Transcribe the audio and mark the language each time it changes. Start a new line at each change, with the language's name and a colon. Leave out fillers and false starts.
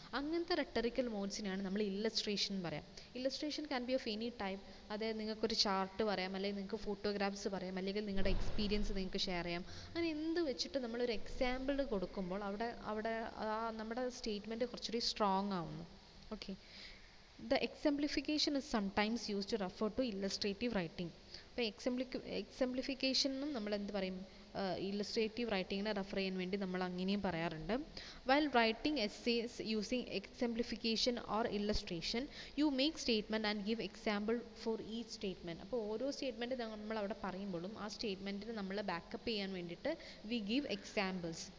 Malayalam: അങ്ങനത്തെ റെട്ടറിക്കൽ മോഡ്സിനെയാണ് നമ്മൾ ഇല്ലസ്ട്രേഷൻ എന്ന് പറയാം.
English: Illustration can be of any type.
Malayalam: അതായത് നിങ്ങൾക്കൊരു ചാർട്ട് പറയാം, അല്ലെങ്കിൽ നിങ്ങൾക്ക് ഫോട്ടോഗ്രാഫ്സ് പറയാം, അല്ലെങ്കിൽ നിങ്ങളുടെ എക്സ്പീരിയൻസ് നിങ്ങൾക്ക് ഷെയർ ചെയ്യാം. അങ്ങനെ എന്ത് വെച്ചിട്ട് നമ്മളൊരു എക്സാമ്പിൾ കൊടുക്കുമ്പോൾ അവിടെ നമ്മുടെ സ്റ്റേറ്റ്മെൻറ്റ് കുറച്ചുകൂടി സ്ട്രോങ് ആവുന്നു. Okay,
English: the exemplification is sometimes used to refer to illustrative writing.
Malayalam: അപ്പോൾ എക്സംപ്ലിഫിക്കേഷനും നമ്മൾ എന്ത് പറയും, ഇല്ലസ്ട്രേറ്റീവ് റൈറ്റിങ്ങിനെ റെഫർ ചെയ്യാൻ വേണ്ടി നമ്മൾ അങ്ങനെയും പറയാറുണ്ട്.
English: While writing essays using exemplification or illustration, you make statement and give example for each statement.
Malayalam: അപ്പോൾ ഓരോ സ്റ്റേറ്റ്മെൻറ്റ് നമ്മൾ അവിടെ പറയുമ്പോഴും ആ സ്റ്റേറ്റ്മെൻറ്റിന് നമ്മൾ ബാക്കപ്പ് ചെയ്യാൻ വേണ്ടിയിട്ട്
English: we give examples.